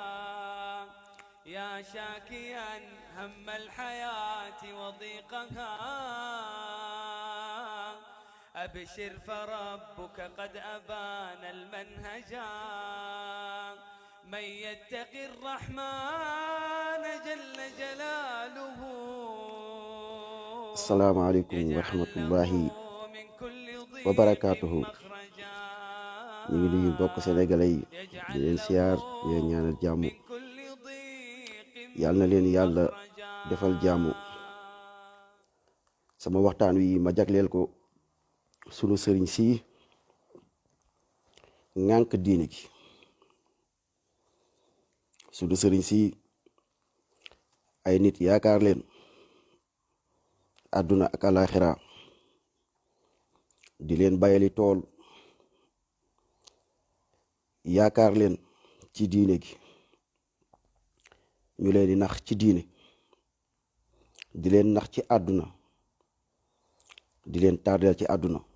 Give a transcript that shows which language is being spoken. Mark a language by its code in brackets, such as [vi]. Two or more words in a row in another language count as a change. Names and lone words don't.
[ar] يا شاكيا هم الحياة وضيقها أبشر فربك قد أبان المنهجا. من يتقي الرحمن جل جلاله السلام عليكم ورحمة يجعل له الله من كل ضيق وبركاته. مخرجا. [wo] ñu ngi nuyu mbokk sénégalais yi di [ar] يجعل [wo] leen [ar] له [wo] siyaar di leen ñaanal jàmm. [ar] من كل ضيق [wo] yàlla na leen yàlla [ar] مخرجا. [wo] defal jàmm. sama waxtaan wi ma jagleel ko sunu sëriñ si ŋànk diine gi. sunu sëriñ si ay nit yaakaar leen àdduna ak alaxira di leen bayali tool yaakaar leen ci diine gi ñu leen di nax ci diine di leen nax ci àdduna di leen tardeel ci àdduna.